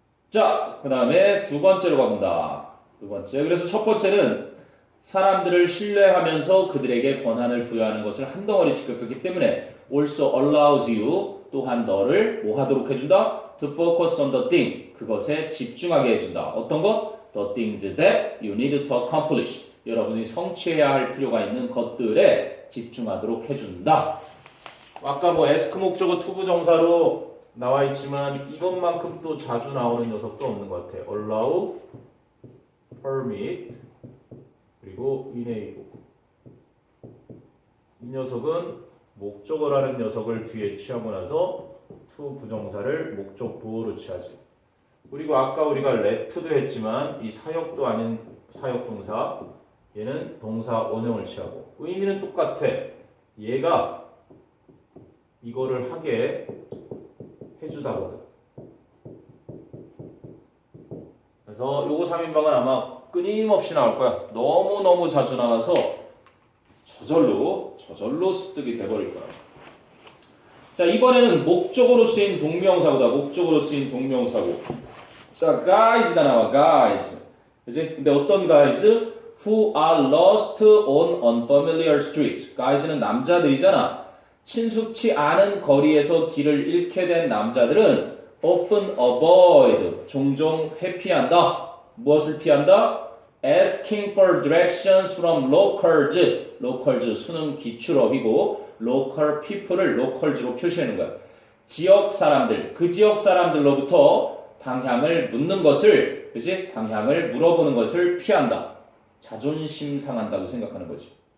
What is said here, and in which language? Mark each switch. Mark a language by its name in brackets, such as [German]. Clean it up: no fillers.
[Korean] 자, 그 다음에 두 번째로 가본다. 두 번째. 그래서 첫 번째는 사람들을 신뢰하면서 그들에게 권한을 부여하는 것을 한 덩어리씩 겪었기 때문에 [English] also allows you, [Korean] 또한 너를 뭐 하도록 해준다? [English] To focus on the things, [Korean] 그것에 집중하게 해준다. 어떤 것? [English] The things that you need to accomplish, [Korean] 여러분이 성취해야 할 필요가 있는 것들에 집중하도록 해준다. 아까 뭐 ask 목적어 투부정사로 나와 있지만 이것만큼 또 자주 나오는 녀석도 없는 것 같아. [English] allow, permit, [Korean] 그리고 [English] enable. [Korean] 이 녀석은 목적어라는 녀석을 뒤에 취하고 나서 to 부정사를 목적 보호로 취하지. 그리고 아까 우리가 left도 했지만 이 사역도 아닌 사역동사, 얘는 동사 원형을 취하고 의미는 똑같아. 얘가 이거를 하게 해주다거든. 그래서 요거 3인방은 아마 끊임없이 나올 거야. 너무너무 자주 나와서 저절로 습득이 돼버릴 거야. 자, 이번에는 목적으로 쓰인 동명사고다. 목적으로 쓰인 동명사고. 자, guys가 나와. guys. 그지? 근데 어떤 guys? [English] Who are lost on unfamiliar streets. [Korean] guys는 남자들이잖아. 친숙치 않은 거리에서 길을 잃게 된 남자들은 [English] often avoid, [Korean] 종종 회피한다. 무엇을 피한다? [English] Asking for directions from locals. [Korean] locals, 수능 기출어이고 [English] local people [Korean] 을 locals로 표시하는 거야. 지역 사람들, 그 지역 사람들로부터 방향을 묻는 것을, 그지? 방향을 물어보는 것을 피한다. 자존심 상한다고 생각하는 거지.